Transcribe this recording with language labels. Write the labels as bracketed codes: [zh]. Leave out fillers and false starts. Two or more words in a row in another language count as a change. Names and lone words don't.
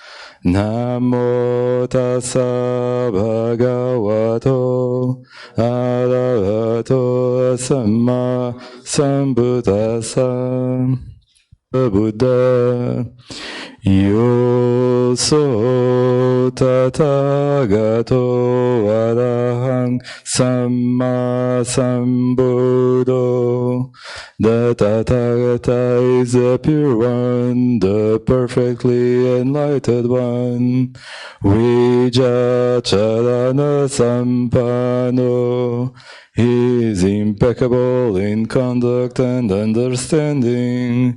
[pi] Namo tassa bhagavato arahato samma sambuddhassa. Buddha Yoso Tathagato Arahang Samma Sambuddho. [en] The Tathagata is the pure one, the perfectly enlightened one. [pi] Vijacharana Sampano. [en] He is impeccable in conduct and understanding.